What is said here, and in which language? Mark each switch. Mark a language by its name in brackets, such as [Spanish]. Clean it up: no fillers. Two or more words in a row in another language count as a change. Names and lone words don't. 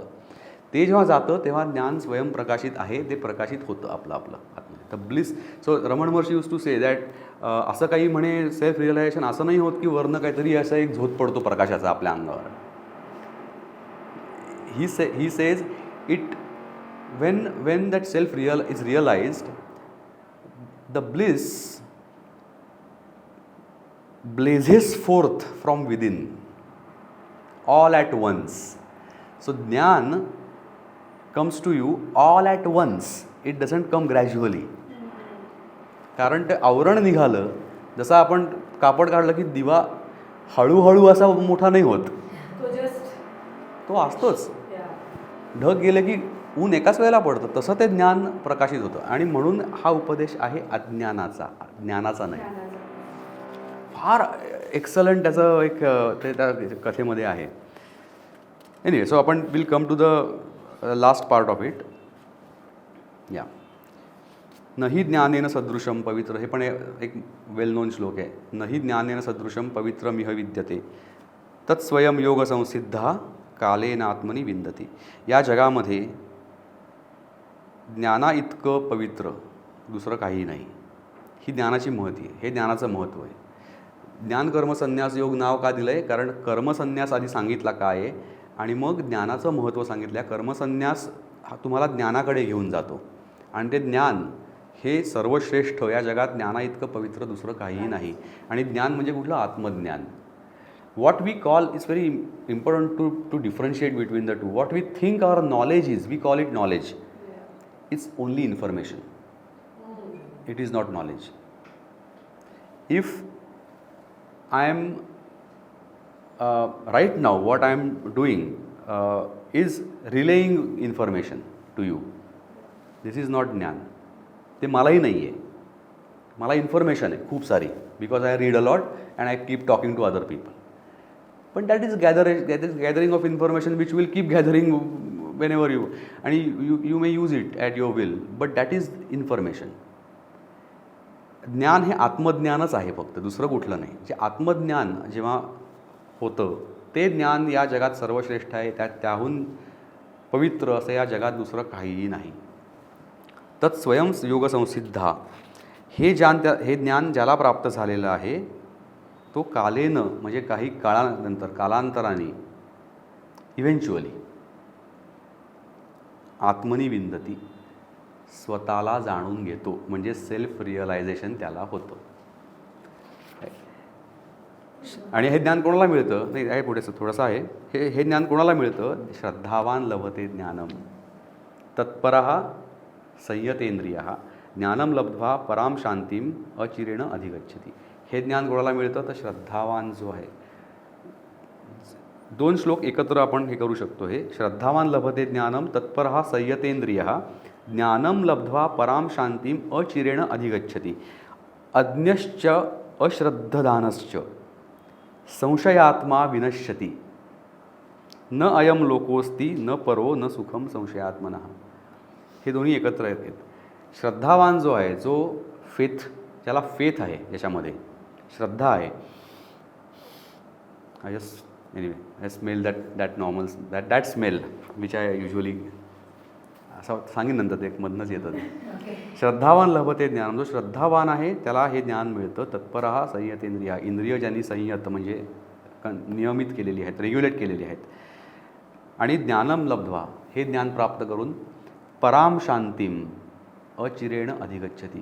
[Marathi] ते जेव्हा जातं तेव्हा ज्ञान स्वयंप्रकाशित आहे, ते प्रकाशित होतं आपलं आत्म्यात. [English] the bliss. So Ramana Maharshi used to say that [Marathi] असं काही म्हणे [English] self realization [Marathi] असं नाही होत की वरनं काहीतरी असं एक झोत पडतो प्रकाशाचा आपल्या अंगावर. [English] He says it when that self is realized, the bliss blazes forth from within all at once. So jnana comes to you all at once. It doesn't come gradually. [Marathi] कारण ते आवरण निघालं, जसं आपण कापड काढलं की दिवा हळूहळू असा मोठा नाही होत, तो असतोच. ढग गेलं की ऊन एकाच वेळेला पडतं, तसं ते ज्ञान प्रकाशित होतं. आणि म्हणून हा उपदेश आहे अज्ञानाचा, ज्ञानाचा नाही. फार एक्सलंट त्याचं एक ते त्या कथेमध्ये आहे. [English] Anyway, so आपण will come to the last part of it. [Marathi] या [Sanskrit] नहि ज्ञानेन सदृशम पवित्र, [Marathi] हे पण एक [English] well known [Marathi] श्लोक आहे. [Sanskrit] नहि ज्ञानेन सदृशम पवित्रमिह विद्यते तत्स्वयं योग संसिद्धा कालेन आत्मनि विंदती. [Marathi] या जगामध्ये ज्ञाना इतकं पवित्र दुसरं काही नाही. ही ज्ञानाची महती आहे, हे ज्ञानाचं महत्त्व आहे. ज्ञान कर्मसन्यास योग नाव का दिलं आहे? कारण कर्मसन्यास आधी सांगितला काय आहे आणि मग ज्ञानाचं महत्त्व सांगितलं. कर्मसन्यास हा तुम्हाला ज्ञानाकडे घेऊन जातो आणि ते ज्ञान हे सर्वश्रेष्ठ, या जगात ज्ञाना इतकं पवित्र दुसरं काहीही नाही. आणि ज्ञान म्हणजे कुठलं? आत्मज्ञान. [English] What we call is very important to differentiate between the two. What we think our knowledge is, we call it knowledge. It's only information. It is not knowledge. If I am right now, what I am doing is relaying information to you. This is not [Marathi] ज्ञान. ते मलाही नाही आहे. मला इन्फॉर्मेशन आहे खूप सारी, [English] because I read a lot and I keep talking to other people. पण that is gathering of information which will keep gathering whenever you, and you may use it at your will, but that is information. [Marathi] ज्ञान हे आत्मज्ञानच आहे फक्त, दुसरं कुठलं नाही. जे आत्मज्ञान जेव्हा होतं ते ज्ञान या जगात सर्वश्रेष्ठ आहे. त्याहून पवित्र असं या जगात दुसरं काहीही नाही. [Sanskrit] तत्स्वयं योगसंसिद्धा, [Marathi] हे ज्ञान ज्याला प्राप्त झालेलं आहे तो कालेनं म्हणजे काही कालांतराने इव्हेंच्युअली [Sanskrit] आत्मनी विंदती, [Marathi] स्वतःला जाणून घेतो. म्हणजे [English] self realization [Marathi] त्याला होतं. आणि हे ज्ञान कोणाला मिळतं? नाही, आहे पुढे थोडंसं आहे. हे ज्ञान कोणाला मिळतं? [Sanskrit] श्रद्धावान लभते ज्ञानम तत्परः संयतेंद्रियः ज्ञानम लब्ध्वा पराम शांतीम अचिरेण अधिगच्छति. [Marathi] हे ज्ञान कोणाला मिळतं? तर श्रद्धावान जो आहे. 2 श्लोक एकत्र आपण हे करू शकतो. [Sanskrit] हे श्रद्धावान लभते ज्ञानम तत्परः संयतेंद्रियः ज्ञानम लब्ध्वा पराम शांतीम अचिरेण अधिगच्छति. अज्ञश्च अश्रद्धदानश्च संशयात्मा विनश्यति न अयम लोकोस्ति न परो न सुखम संशयात्मनः. [Marathi] हे दोन्ही एकत्र आहेत. श्रद्धावान जो आहे, जो ज्याला फेथ आहे, ज्याच्यामध्ये श्रद्धा आहे. [English] I smell that normal, that smell which I usually [Marathi] असं सांगेन नंतर, ते मधनंच येतं ते. [Sanskrit] श्रद्धावान लभते ज्ञान, [Marathi] जो श्रद्धावान आहे त्याला हे ज्ञान मिळतं. [Sanskrit] तत्परः संयतेंद्रिय, [Marathi] इंद्रिय ज्यांनी संयत म्हणजे नियमित केलेली आहेत, रेग्युलेट केलेली आहेत. [Sanskrit] आणि ज्ञानम लब्ध्वा, [Marathi] हे ज्ञान प्राप्त करून [Sanskrit] पराम शांतीम अचिरेण अधिगच्छति.